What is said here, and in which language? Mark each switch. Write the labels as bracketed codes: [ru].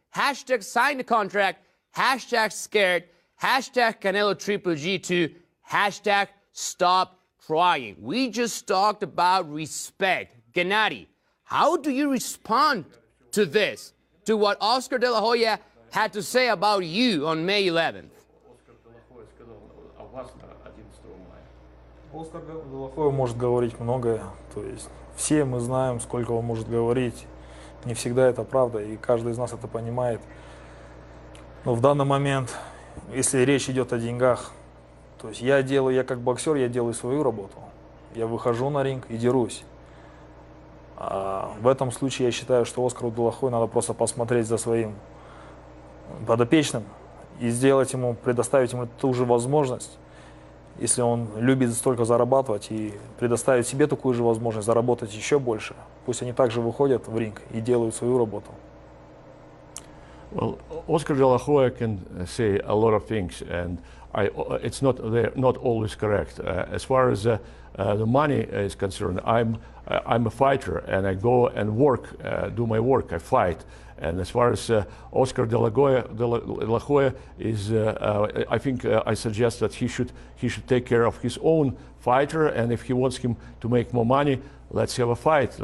[en] Hashtag sign the contract. Hashtag scared. Hashtag Canelo Triple G2. Hashtag stop trying. We just talked about respect. Gennady, how do you respond to this? To what Oscar De La Hoya had to say about you on May 11th. [ru] Оскар Де Ла Хойя может говорить многое, то есть все мы знаем, сколько он может говорить, не всегда это правда, и каждый из нас это понимает. Но в данный момент, если речь идет о деньгах, то есть я как боксер, я делаю свою работу, я выхожу на ринг и дерусь. В этом случае я считаю, что Оскару де ла Хойя надо просто посмотреть за своим подопечным и сделать ему, предоставить ему ту же возможность, если он любит столько зарабатывать, и предоставить себе такую же возможность заработать еще больше. Пусть они также выходят в ринг и делают свою работу. [en] Well, Oscar de la Hoya can say a lot of things, and it's not always correct. As far as the money is concerned, I'm a fighter, and I go and work, do my work, I fight. And as far as Oscar de la Hoya is, I think I suggest that he should take care of his own fighter, and if he wants him to make more money, let's have a fight.